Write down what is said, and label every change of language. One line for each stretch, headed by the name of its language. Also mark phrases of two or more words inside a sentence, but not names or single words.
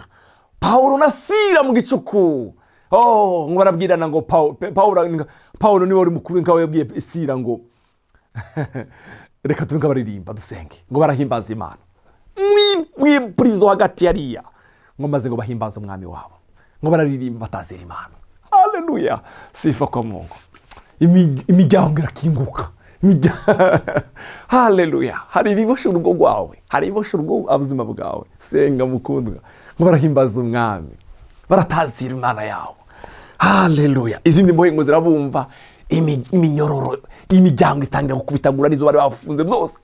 Rundi: Pawulo na Sila mu gicuku, ngo barabwirana ngo Pawulo niwe wari mukuru, nkawe yabwiye Sila ngo reka tube baririmba dusenge, ngo barahimbaza Imana mw'ipurizo hagati yariya, ngo maze ngo bahimbaza umwami wabo, ngo bararirimba batazira Imana. Haleluya,
Swahili: sifa kwa Mungu.
Rundi: Imiryango irakinguka. Haleluya, hari ibiboshe urugo rwawe, hari ibiboshe urugo ubuzima bwawe. Senga mukundwa, ngo barahimbaza umwami, baratazira Imana yabo. Haleluya. Izindi mbohe ngo zirabumva, iminyororo, imiryango itangira gukubitagura nizo bari bafunze byose.